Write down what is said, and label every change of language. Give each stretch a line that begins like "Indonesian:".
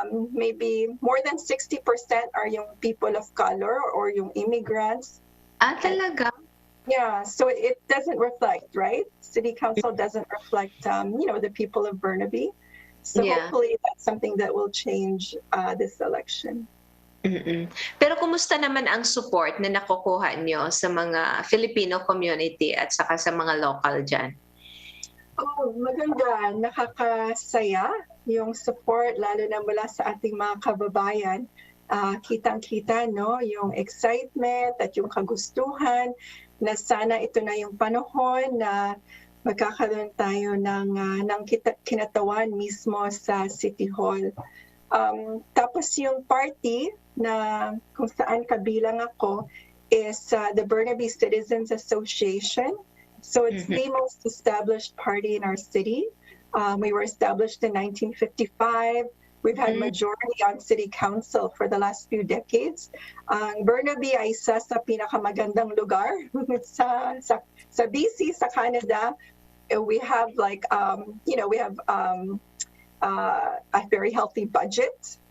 English: Maybe more than 60% are yung people of color or yung immigrants.
Filipino: Talaga?
English: Yeah, so it doesn't reflect, right? City council doesn't reflect, the people of Burnaby. So hopefully that's something that will change this election.
Filipino: Pero kumusta naman ang support na nakukuha nyo sa mga Filipino community at saka sa mga local dyan? Oh, maganda. Nakakasaya yung support, lalo na mula sa ating mga kababayan. Kitang-kita, no, yung excitement at yung kagustuhan na sana ito na yung panahon na magkakaroon tayo ng kinatawan mismo sa City Hall. Tapos yung party na kung saan kabilang ako is the Burnaby Citizens Association.
English: So it's the most established party in our city. We were established in 1955. We've had majority on city council for the last few decades.
Filipino: Burnaby ay isa sa pinakamagandang lugar sa BC, sa Canada.
English: We have we have a very healthy budget.